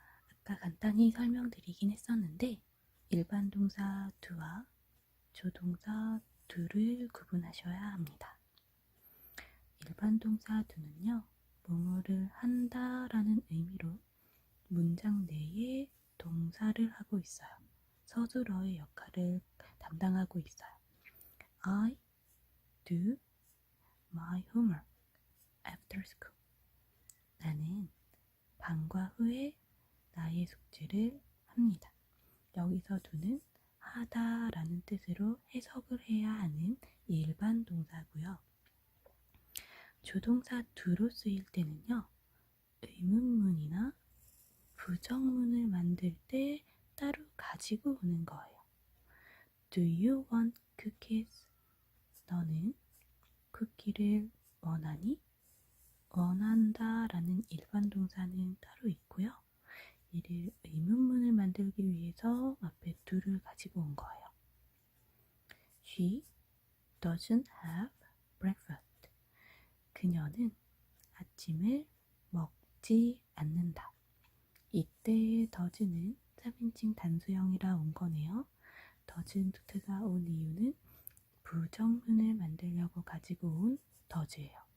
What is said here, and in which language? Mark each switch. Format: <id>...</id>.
<ko>아까 간단히 설명드리긴 했었는데 일반 동사 do와 조동사 do를 구분하셔야 합니다. 일반 동사 do는요, 뭐뭐를 한다 라는 의미로 문장 내에 동사를 하고 있어요. 서술어의 역할을 담당하고 있어요.</ko> <en>I do my homework after school.</en> <ko>나는 방과 후에 나의 숙제를 합니다. 여기서 do는 하다 라는 뜻으로 해석을 해야 하는 일반 동사고요. 조동사 do로 쓰일 때는요, 의문문이나 부정문을 만들 때 따로 가지고 오는 거예요.</ko> <en>Do you want cookies?</en> <ko>너는 쿠키를 원하니? 원한다 라는 일반 동사는 따로 있고요. 이를 의문문을 만들기 위해서 앞에 do를 가지고 온 거예요.</ko> <en>She doesn't have breakfast.</en> <ko>그녀는 아침을 먹지 않는다. 이때의 does는 3인칭 단수형이라 온 거네요. doesn't가 온 이유는 부정문을 만들려고 가지고 온 does예요.</ko>